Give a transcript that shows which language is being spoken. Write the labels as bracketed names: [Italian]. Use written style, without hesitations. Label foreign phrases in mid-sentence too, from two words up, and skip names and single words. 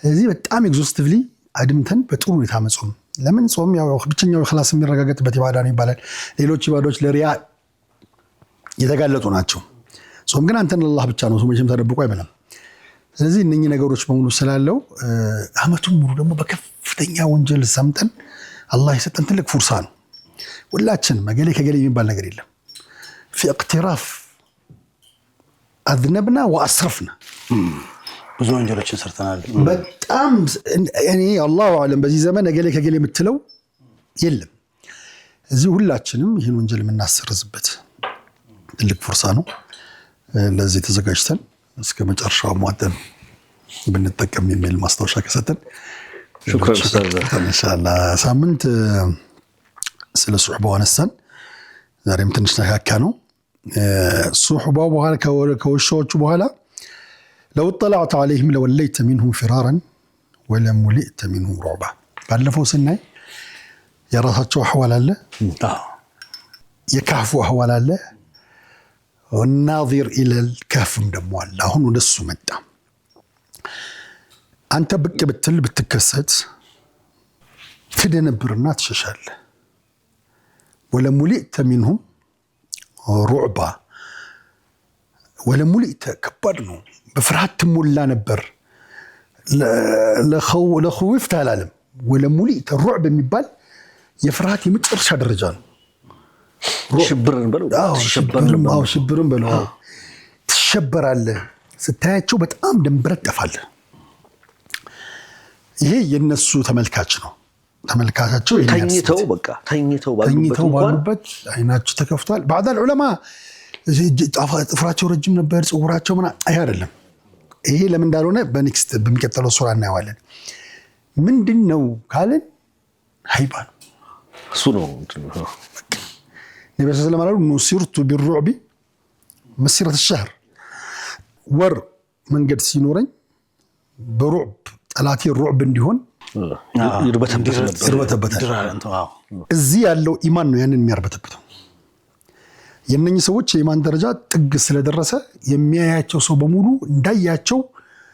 [Amharic] እዚህ በጣም ኤግዞስቲቭሊ አድምተን በጥሩ ሁኔታ መጾም ለምን ጾም ያው ብቸኛው ኸላስ የሚረጋገጥበት ኢባዳ ነው ይባላል ሌሎች ኢባዳዎች ለሪያ የተጋለጡ ናቸው ጾም ግን አንተን ለአላህ ብቻ ነው መቼም ተደብቆ አይበላም ስለዚህ እነኚህ ነገሮች በሙሉ ስላለው አመቱን ሙሉ ደግሞ በከፍተኛ ወንጀል ሰምጠን አላህ የሰጠን ትልቅ ፍርሳ ነው ሁላችን መገሌ ከገሌ የሚባል ነገር የለም [Arabic] في اقتراف اذنبنا واسرفنا [Amharic] ብዙ ወንጀሎችን ሰርተናል በጣም እኔ [Arabic] الله أعلم [Amharic] በዚህ ዘመን ገሌ ከገሌ የምትለው የለም እዚህ ሁላችንም ይሄን ወንጀል የምናሰርዝበት ትልቅ ፍርሳ ነው ለዚህ ተዘጋጅተን እስከ መጨረሻው ሟጠን ብንጠቀም የሚል ማስታወሻ ከሰጠን [Arabic] شكرا استاذ [Amharic] ኢንሻአላህ ሳምንት ስለ ሱህባው አነሳን ዛሬም ትንሽ ነካካ ነው ሱህባው በኋላ ከወሾቹ በኋላ [Arabic] لو اطلعت عليهم لوليت منهم فرارا ولملئت منهم رعبا [Amharic] ባለፈው ስናይ የራሳቸው አህዋል አለ የካህፉ አህዋል አለ [Arabic] والناظر الى الكهف [Amharic] ደሞ አለ አሁን ወደሱ መጣ አንተ ብቅ ብትል ብትከሰት ትደነብርና ትሸሻለህ [Arabic] ولملئت منهم رعبا ولملئت [Amharic] ከባድ ነው በፍርሃት ትሞላ ነበር ለخوفت አላለም [Arabic] ولملئت الرعب [Amharic] የሚባል የፍርሃት የመጨረሻ ደረጃ ነው ሽብርን በለው ትሸበራለህ ስታያቸው በጣም ደንብረት ጠፋለህ ይሄ የነሱ ተመልካች ነው ተመልካቻቸው ተኝተው ባሉበት አይናቸው ተከፍቷል [Arabic] بعض العلماء [Amharic] ጥፍራቸው ረጅም ነበር ጽጉራቸው ምና አይደለም ይሄ ለምን እንዳልሆነ በኔክስት በሚቀጥለው ሱራ እናያለን ምንድነው ካለን ሃይባን እሱ ነው ነብዩ [Arabic] صلى الله عليه وسلم نصرت بالرعب مسيرة الشهر [Amharic] ወር መንገድ ሲኖረኝ በሩዕብ ጠላቴ ሩዕብ እንዲሆን ይርበተበታል እዚህ ያለው ኢማን ነው ያንን የሚያርበተበተው የነኚህ ሰዎች የኢማን ደረጃ ጥግ ስለደረሰ የሚያያቸው ሰው በሙሉ እንዳያቸው